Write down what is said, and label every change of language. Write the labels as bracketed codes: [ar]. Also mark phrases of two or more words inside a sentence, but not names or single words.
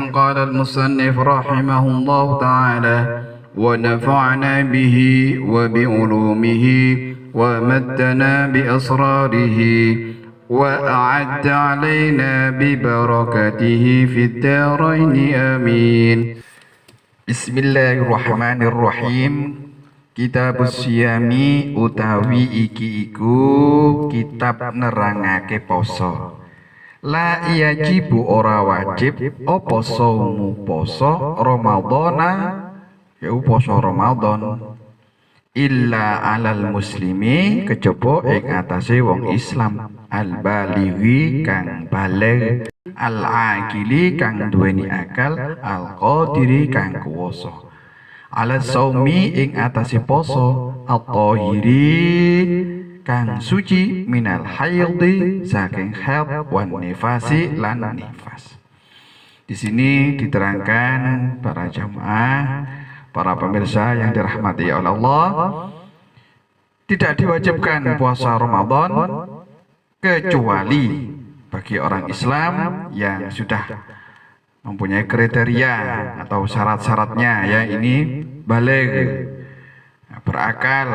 [ar] قال المصنف رحمه الله تعالى: ونفعنا به وبعلومه ومدنا بأسراره وأعد علينا ببركته في الدارين آمين. بسم الله الرحمن الرحيم. كتاب الصيام [jv] utawi iki iku kitab nerangake poso. [ar] لا يجب [jv] ora wajib apa saumu poso Ramadhana ya poso Ramadan illa [ar] على المسلم [jv] kejaba ing atase wong Islam [ar] البالغ [jv] kang baligh [ar] العاقل [jv] kang duweni akal [ar] القادر [jv] kang kuwasa [ar] على الصوم [jv] ing atase poso at-tahiri kang suci [ar] من الحيض [jv] saking haid [ar] والنفاس [jv] lan nifas. [id] Di sini diterangkan para jamaah, para pemirsa yang dirahmati oleh Allah, tidak diwajibkan puasa Ramadan kecuali bagi orang Islam yang sudah mempunyai kriteria atau syarat-syaratnya, ya ini baligh, berakal.